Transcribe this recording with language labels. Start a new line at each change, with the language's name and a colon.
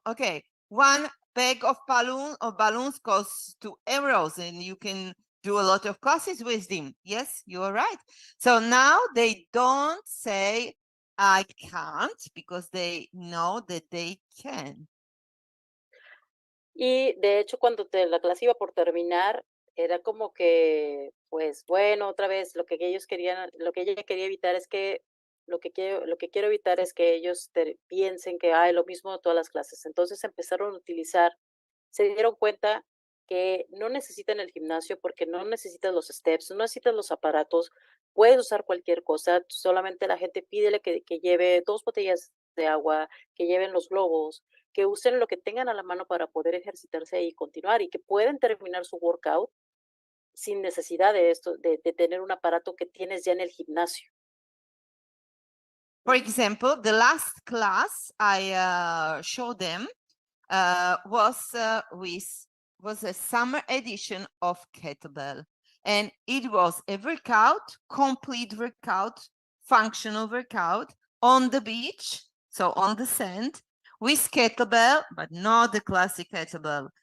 English: Okay, one bag of balloons costs €2, and you can do a lot of classes with them. Yes, you are right. So now they don't say I can't, because they know that they can.
Spanish: Y de hecho, cuando la clase iba por terminar, era como que, pues bueno, otra vez lo que ellos querían, lo que ella quería evitar es que, lo que quiero evitar es que ellos piensen que hay lo mismo de todas las clases. Entonces empezaron a utilizar, se dieron cuenta que no necesitan el gimnasio porque no necesitas los steps, no necesitas los aparatos, puedes usar cualquier cosa, solamente la gente pídele que lleve 2 botellas de agua, que lleven los globos, que usen lo que tengan a la mano para poder ejercitarse y continuar, y que pueden terminar su workout sin necesidad de esto, de tener un aparato que tienes ya en el gimnasio.
English: For example, the last class I showed them was a summer edition of kettlebell, and it was a workout, complete workout, functional workout on the beach, so on the sand, with kettlebell, but not the classic kettlebell.